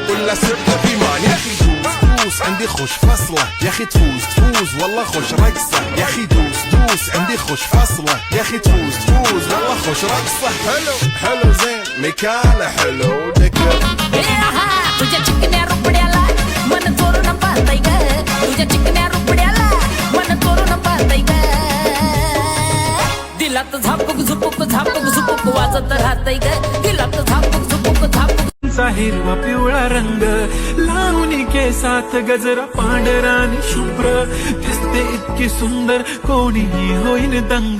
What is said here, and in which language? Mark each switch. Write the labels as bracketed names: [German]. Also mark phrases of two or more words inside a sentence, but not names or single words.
[Arabic] ولا سر في مان. يا اخي دوس دوس عندي خوش فصله، يا اخي تفوز تفوز والله خوش رقصه. يا اخي دوس دوس عندي خوش فصله، يا اخي تفوز تفوز والله خوش رقصه. حلو حلو زين مكانه حلو دكر. [Marathi] तुझ्या चिकन्या रुपड्याला मन चोरून पाहतय ग, तुझ्या चिकन्या रुपड्याला मन चोरून पाहतय ग. दिलात झापूक झुपूक झापूक झुपूक वाजत राहतय ग, दिलात झापूक झुपूक झापूक. हिरवा पिवळा रंग लावून केसात गजरा पांढरा आणि शुभ्र दिसते इतकी सुंदर कोणीही होईन दंग.